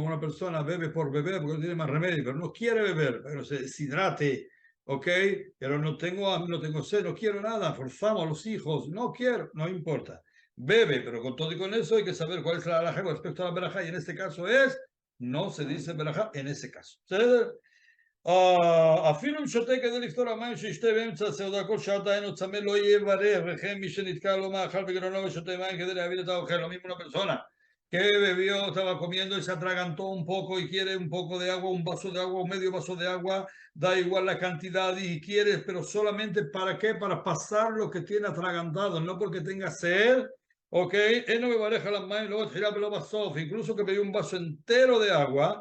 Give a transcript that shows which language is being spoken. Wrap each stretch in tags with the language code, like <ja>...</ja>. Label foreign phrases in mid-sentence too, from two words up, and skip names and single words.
<es>Una persona bebe por beber porque no tiene más remedio, pero no quiere beber, pero se deshidrate, ¿ok? Pero no tengo sed, no quiero nada, forzamos a los hijos, no quiero, no importa. Bebe, pero con todo y con eso hay que saber cuál es la halajá con respecto a la verajá, y en este caso no se dice verajá en ese caso.</es> <he>אפילו אם שותה כדי לפתור המים שישתה באמצע הסעודה כל שעתיים או צמא לא יברך, וכן מי שנתקע לו מאכל בגרונו ושותה מים כדי להביא את האוכל.</he> <es>Lo mismo una persona que bebió, estaba comiendo y se atragantó un poco y quiere un poco de agua, un vaso de agua, un medio vaso de agua, da igual la cantidad y quiere, pero solamente ¿para qué? Para pasar lo que tiene atragantado, no porque tenga sed. Ok, él no me pareja las manos, luego lo pasó, incluso que bebió un vaso entero de agua.</es>